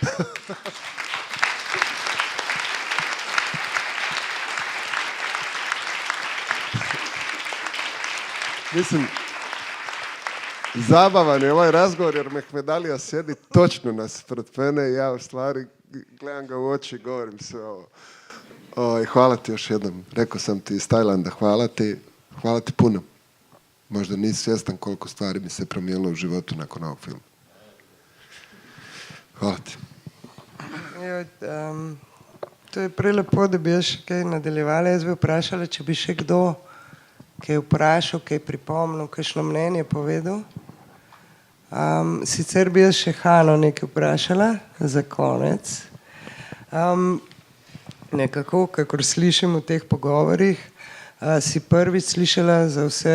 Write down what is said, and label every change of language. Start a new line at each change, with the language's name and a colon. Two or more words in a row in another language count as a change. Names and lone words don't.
Bosnian: Mislim, zabavan je ovaj razgovor jer Mehmedalija sjedi točno naspred mene i ja u stvari gledam ga u oči i govorim sve ovo. Hvala ti još jednom. Rekao sam ti iz Tajlanda, hvala ti puno. Možda nisi svjestan koliko stvari mi se promijenilo u životu nakon ovog filma. Hvala ti.
Slovenian: To je prelepo, da bi jaz še kaj nadaljevala. Jaz bi vprašala, če bi še kdo kaj vprašal, kaj pripomnil, kakšno mnenje povedal. Sicer bi jaz še Hano nekaj vprašala za konec. Nekako, kakor slišim v teh pogovorih, si prvič slišala za vse.